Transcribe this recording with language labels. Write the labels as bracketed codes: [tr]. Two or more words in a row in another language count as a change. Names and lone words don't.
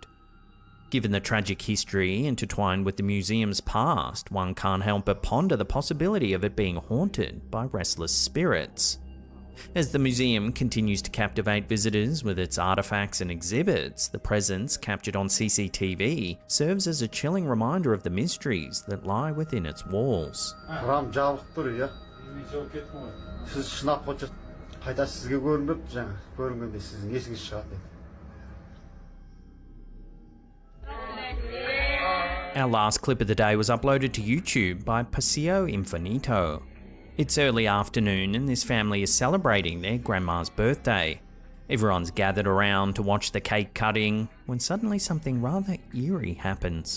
[en] Given the tragic history intertwined with the museum's past, one can't help but ponder the possibility of it being haunted by restless spirits. As the museum continues to captivate visitors with its artifacts and exhibits, the presence captured on CCTV serves as a chilling reminder of the mysteries that lie within its walls. [kk] Кран жабық тұр, иә. Сіз шынап қойшы. Қайта сізге көрінбепті жаңа. Көрінгенде сіздің есіңіз шығады. [en] Our last clip of the day was uploaded to YouTube by Paseo Infinito. It's early afternoon and this family is celebrating their grandma's birthday. Everyone's gathered around to watch the cake cutting when suddenly something rather eerie happens.